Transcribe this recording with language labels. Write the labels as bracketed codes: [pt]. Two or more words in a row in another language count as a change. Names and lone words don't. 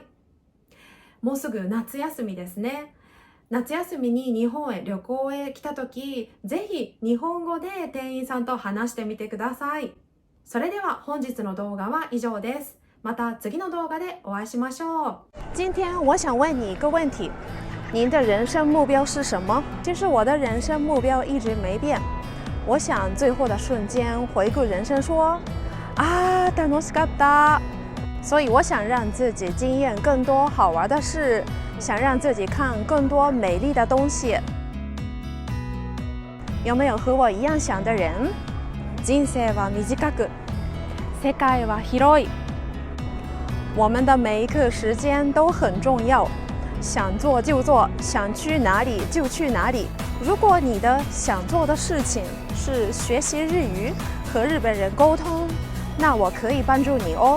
[ja] もうすぐ夏休みですね。夏休みに日本へ旅行へ来た時、ぜひ日本語で店員さんと話してみてください。それでは本日の動画は以上です。また次の動画でお会いしましょう。 [zh] 今天我想问你一个问题，您的人生目标是什么？其实我的人生目标一直没变。我想最后的瞬间回顾人生说， [ja] 楽しかった。 [zh] 所以我想让自己经验更多好玩的事。想让自己看更多美丽的东西。有没有和我一样想的人？ [ja] 人生は短く、世界は広い。 [zh] 我们的每一刻时间都很重要，想做就做，想去哪里就去哪里。如果你的想做的事情是学习日语，和日本人沟通，那我可以帮助你哦。